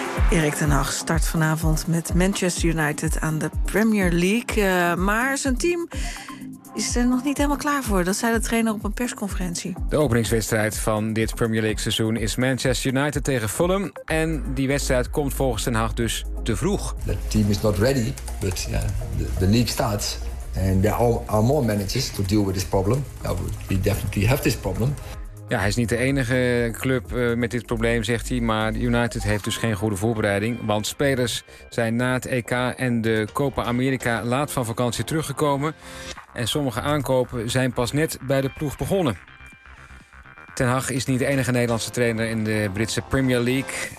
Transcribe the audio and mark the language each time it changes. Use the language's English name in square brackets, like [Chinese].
[Dutch] Erik ten Hag start vanavond met Manchester United aan de Premier League. Maar zijn team is er nog niet helemaal klaar voor. Dat zei de trainer op een persconferentie. De openingswedstrijd van dit Premier League seizoen is Manchester United tegen Fulham. En die wedstrijd komt volgens ten Hag dus te vroeg. [English] The team is not ready, but the league starts. And there are more managers to deal with this problem. We definitely have this problem. [Dutch] Ja, hij is niet de enige club met dit probleem, zegt hij. Maar United heeft dus geen goede voorbereiding. Want spelers zijn na het EK en de Copa America laat van vakantie teruggekomen. En sommige aankopen zijn pas net bij de ploeg begonnen. Ten Hag is niet de enige Nederlandse trainer in de Britse Premier League.